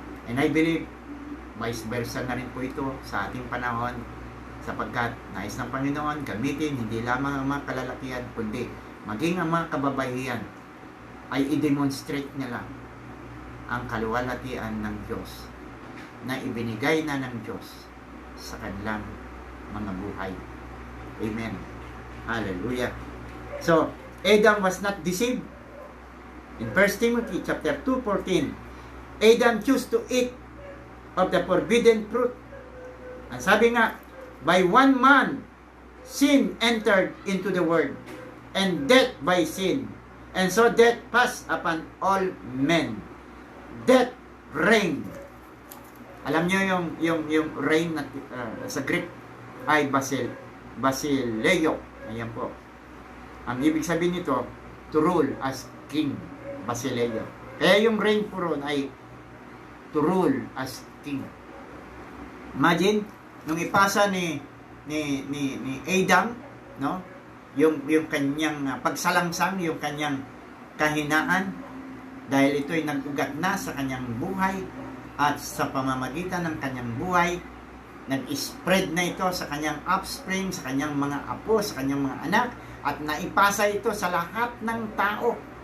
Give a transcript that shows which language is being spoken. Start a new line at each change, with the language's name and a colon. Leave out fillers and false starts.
English: And I believe vice versa
Filipino: na rin po ito sa ating panahon, sapagkat nais ng Panginoon gamitin hindi lamang ang mga kalalakihan, kundi maging ang mga kababaihan ay i-demonstrate nila ang kaluwalhatian ng Diyos na ibinigay na ng Diyos sa kanilang mga buhay. Amen. Hallelujah.
English: So, Adam was not deceived. In 1 Timothy chapter 2:14, Adam chose to eat of the forbidden fruit.
Filipino: Ang sabi nga,
English: by one man, sin entered into the world, and death by sin. And so death passed upon all men. Death reigned.
Filipino: Alam niyo yung reign na sa Greek ay basileo. Ayan po. Ang ibig sabihin nito,
English: to rule as king.
Filipino: Basileo. Kaya yung reign po ron ay
English: to rule as king. Imagine,
Filipino: nung ipasa ni Adam, no? Yung kanyang pagsalangsang, yung kanyang kahinaan, dahil ito'y nag-ugat na sa kanyang buhay, at sa pamamagitan ng kanyang buhay, nag-spread na ito sa kanyang offspring, sa kanyang mga apo, sa kanyang mga anak, at naipasa ito sa lahat ng tao.